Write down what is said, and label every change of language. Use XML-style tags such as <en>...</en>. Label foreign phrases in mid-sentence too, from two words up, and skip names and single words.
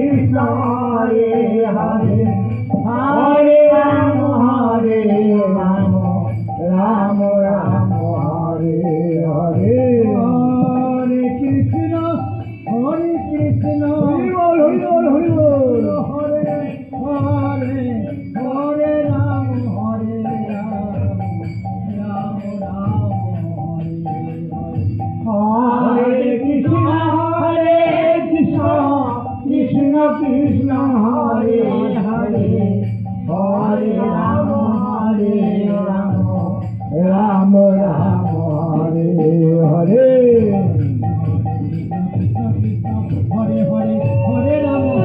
<sa>কৃষ্ণ হরে হরে হরে রাম রাম রাম হরে হরে হরে কৃষ্ণ হরে কৃষ্ণ</sa> <bn>হরি বল হরি বল হরি বল</bn> <sa>হরে হরে হরে রাম রাম রাম হরে কৃষ্ণ কৃষ্ণ কৃষ্ণ হরে হরে হরে রাম রাম রাম হরে হরে হরে হরে হরে রাম</sa>